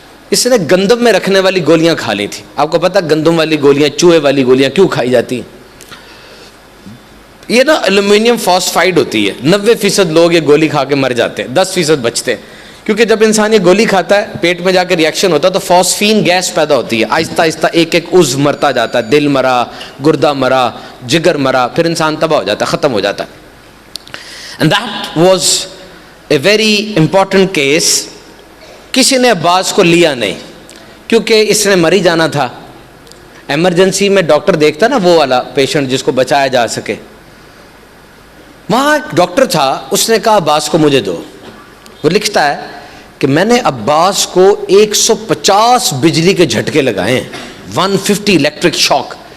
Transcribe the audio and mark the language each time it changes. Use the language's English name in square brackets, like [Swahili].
[Urdu] اس نے گندم میں رکھنے والی گولیاں کھا لی تھی. آپ کو پتہ گندم والی گولیاں, چوہے والی گولیاں کیوں کھائی جاتی ہیں؟ یہ نا ایلومینیم فاسفائڈ ہوتی ہے. 90% لوگ یہ گولی کھا کے مر جاتے ہیں, 10% بچتے ہیں. کیونکہ جب انسان یہ گولی کھاتا ہے پیٹ میں جا کے ریئیکشن ہوتا ہے تو فاسفین گیس پیدا ہوتی ہے. آہستہ آہستہ ایک ایک عضو مرتا جاتا ہے, دل مرا, گردہ مرا, جگر مرا, پھر انسان تباہ ہو جاتا ہے, ختم ہو جاتا ہے. [English] And that was a very important case. [Urdu] کسی نے عباس کو لیا نہیں, کیونکہ اس نے مر ہی جانا تھا. ایمرجنسی میں ڈاکٹر دیکھتا نا وہ والا پیشنٹ جس کو بچایا جا سکے. وہاں ایک ڈاکٹر تھا, اس نے کہا عباس کو مجھے دو. وہ لکھتا ہے کہ میں نے عباس کو 150 بجلی کے جھٹکے لگائے ہیں, 150 الیکٹرک شاک.